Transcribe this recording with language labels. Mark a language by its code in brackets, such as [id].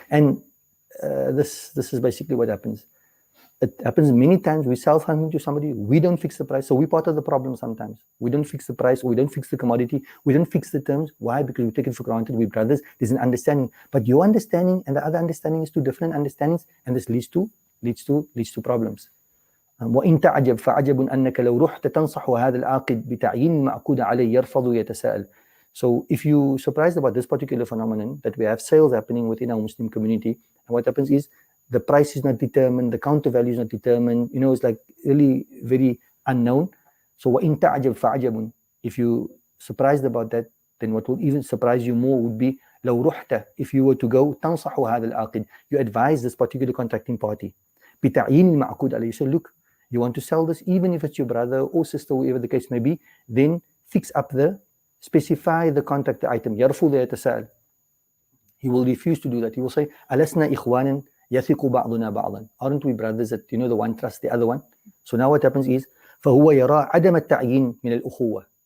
[en] And this is basically what happens. It happens many times. We sell something to somebody, we don't fix the price, so we're part of the problem sometimes. We don't fix the price, we don't fix the commodity, we don't fix the terms. Why? Because we take it for granted, we're brothers, there's an understanding. But your understanding and the other understanding is two different understandings, and this leads to problems. [ar] وإن تعجب فعجب أنك لو رحت تنصح هذا العاقد بتعيين معقود عليه يرفض يتساءل. [en] So if you surprised about this particular phenomenon, that we have sales happening within our Muslim community, and what happens is the price is not determined, the counter value is not determined, it's like really very unknown. So [ar] وَإِن تَعْجَبْ فَعَجَبٌ, [en] if you surprised about that, then what would even surprise you more would be [ar] لو رحت, [en] if you were to go [ar] تنصح هذا العاقد, [en] you advise this particular contracting party [ar] بتعيين المعقود عليه. [en] So look, you want to sell this, even if it's your brother or sister, whoever the case may be, then specify the contract item. [ar] يرفض يتساءل. [en] He will refuse to do that. He will say, [ar] ألسنا إخوانا يثق بعضنا بعضا. [en] Aren't we brothers that, the one trusts the other one? So now what happens is, [ar] فهو يرى عدم التعيين من الأخوة.